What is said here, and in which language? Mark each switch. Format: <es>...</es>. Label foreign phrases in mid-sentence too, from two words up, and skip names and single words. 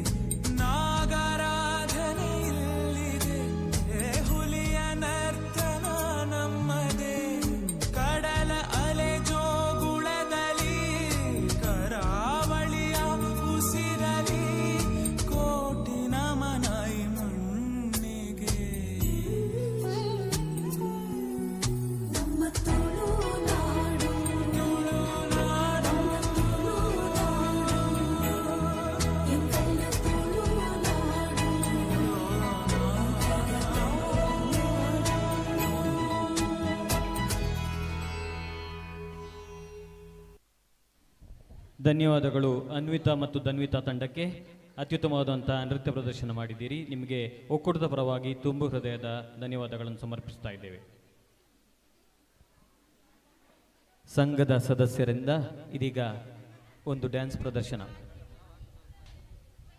<kn>ನಾಗರಾಧನೆ ಇಲ್ಲಿದೆ ಹುಲಿಯ ನರ್ತನ ನಮ್ಮದೇ ಕಡಲ ಅಲೆ ಜೋಗುಳದಲ್ಲಿ ಕರಾವಳಿಯ ಉಸಿರಲಿ ಕೋಟಿ ನಮನ ಈ ಮಣ್ಣಿಗೆ ನಮ್ಮ ತುಳುನಾಡು ತುಳುನಾಡು ಎಂತೆಲ್ಲ ತುಳುನಾಡು ಧನ್ಯವಾದಗಳು ಅನ್ವಿತಾ ಮತ್ತು ಧನ್ವಿತಾ ತಂಡಕ್ಕೆ. ಅತ್ಯುತ್ತಮವಾದಂತಹ ನೃತ್ಯ ಪ್ರದರ್ಶನ ಮಾಡಿದ್ದೀರಿ. ನಿಮಗೆ ಒಕ್ಕೂಟದ ಪರವಾಗಿ ತುಂಬು ಹೃದಯದ ಧನ್ಯವಾದಗಳನ್ನು ಸಮರ್ಪಿಸ್ತಾ ಇದ್ದೇವೆ. ಸಂಘದ ಸದಸ್ಯರಿಂದ ಇದೀಗ ಒಂದು ಡ್ಯಾನ್ಸ್ ಪ್ರದರ್ಶನ.</kn>